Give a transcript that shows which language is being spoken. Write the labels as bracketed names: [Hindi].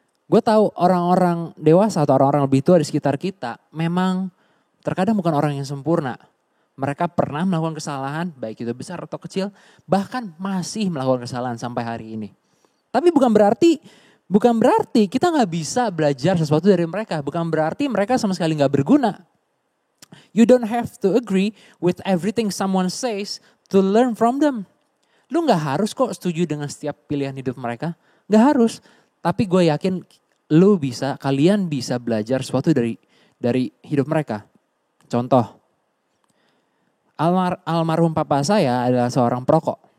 [Indonesian] Gue tahu orang-orang dewasa atau orang-orang lebih tua di sekitar kita memang terkadang bukan orang yang sempurna. Mereka pernah melakukan kesalahan, baik itu besar atau kecil, bahkan masih melakukan kesalahan sampai hari ini. Tapi bukan berarti kita nggak bisa belajar sesuatu dari mereka. Bukan berarti mereka sama sekali nggak berguna. [English] You don't have to agree with everything someone says to learn from them. [Indonesian] Lu nggak harus kok setuju dengan setiap pilihan hidup mereka. Nggak harus. Tapi gue yakin kalian bisa belajar sesuatu dari hidup mereka. Contoh, almarhum papa saya adalah seorang perokok.